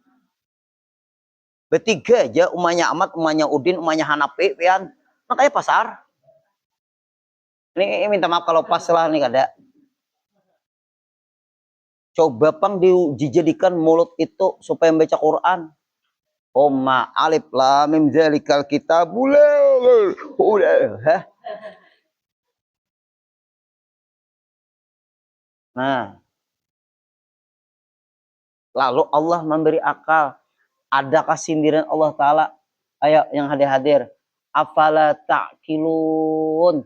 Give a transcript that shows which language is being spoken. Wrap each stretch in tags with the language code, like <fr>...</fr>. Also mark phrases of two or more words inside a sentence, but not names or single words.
<bjn>Bertiga aja, umahnya Ahmad, umahnya Udin, umahnya Hanafi, pian. Makanya pasar. Ini minta maaf kalau pas lah nih kada. Coba pang dijadikan mulut itu supaya membaca Quran.</bjn> <ar>Umma alif lam mim zalikal kitabul.</ar> <id>Nah, lalu Allah memberi akal. Adakah sindiran Allah Ta'ala? Ayo yang hadir-hadir.</id> <ar>Afala ta'kilun.</ar>